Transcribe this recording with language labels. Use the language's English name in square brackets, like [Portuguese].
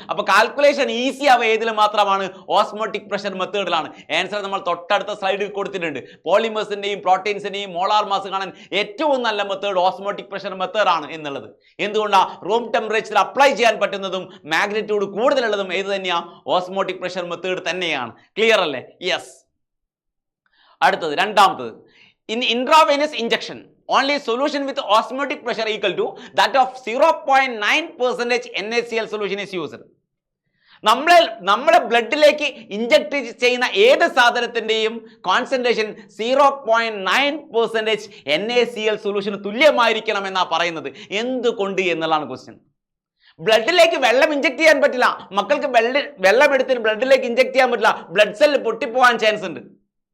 [Malayalam] അപ്പൊ calculation easy ആവുക ഏതിൽ മാത്രമാണ്? Osmotic pressure മെത്തേഡിലാണ്. ആൻസർ നമ്മൾ തൊട്ടടുത്ത സ്ലൈഡിൽ കൊടുത്തിട്ടുണ്ട്. പോളിമേഴ്സിന്റെയും പ്രോട്ടീൻസിന്റെയും മോളാർ മാസ് കാണാൻ ഏറ്റവും നല്ല മെത്തേഡ് ഓസ്മോട്ടിക് പ്രഷർ മെത്തേഡ് ആണ് എന്നുള്ളത്. എന്തുകൊണ്ടാണ്? റൂം ടെമ്പറേച്ചർ അപ്ലൈ ചെയ്യാൻ പറ്റുന്നതും മാഗ്നിറ്റ്യൂഡ് കൂടുതലുള്ളതും ഏത് തന്നെയാ? ഓസ്മോട്ടിക് പ്രഷർ മെത്തേഡ് തന്നെയാണ്. ക്ലിയർ അല്ലേ? യെസ്. അടുത്തത് രണ്ടാമത്തത്, [English] In intravenous injection only solution with osmotic pressure equal to that of 0.9% NaCl solution is used. [Malayalam] നമ്മുടെ ബ്ലഡിലേക്ക് ഇഞ്ചക്ട് ചെയ്യുന്ന ഏത് സാധനത്തിന്റെയും കോൺസെൻട്രേഷൻ 0.9% NaCl സൊല്യൂഷന് തുല്യമായിരിക്കണം എന്നാ പറയുന്നത്. എന്തുകൊണ്ട് എന്നുള്ളതാണ് ക്വസ്റ്റ്യൻ. ബ്ലഡിലേക്ക് വെള്ളം ഇഞ്ചക്ട് ചെയ്യാൻ പറ്റില്ല. മക്കൾക്ക് വെള്ളം എടുത്ത് ബ്ലഡിലേക്ക് ഇഞ്ചക്ട് ചെയ്യാൻ പറ്റില്ല. ബ്ലഡ് സെല്ല് പൊട്ടിപ്പോവാൻ ചാൻസ് ഉണ്ട്.